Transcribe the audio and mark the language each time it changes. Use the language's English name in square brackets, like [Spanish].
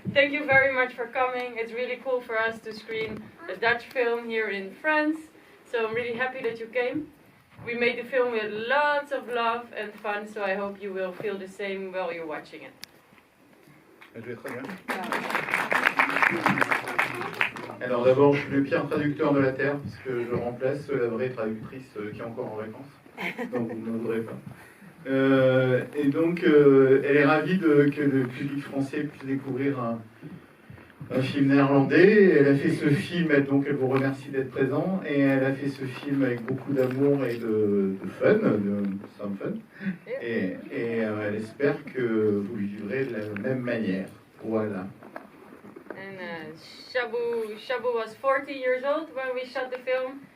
[English] Thank you very much for coming. It's really cool for us to screen a Dutch film here in France. So I'm really happy that you came. We made the film with lots of love and fun, so I hope you will feel the same while you're watching it. [French] Je vais très bien. Alors d'abord, je suis le pire traducteur de la Terre, parce que je remplace la vraie traductrice qui est encore en vacances. Donc vous ne m'autrez pas. Et donc, elle est ravie que le public français puisse découvrir un film néerlandais. Elle a fait ce film, donc elle vous remercie d'être présent, et elle a fait ce film avec beaucoup d'amour et de fun, de [English] some fun, [French] et elle espère que vous le vivrez de la même manière. Voilà. [English] And Shabu was 40 years old when we shot the film.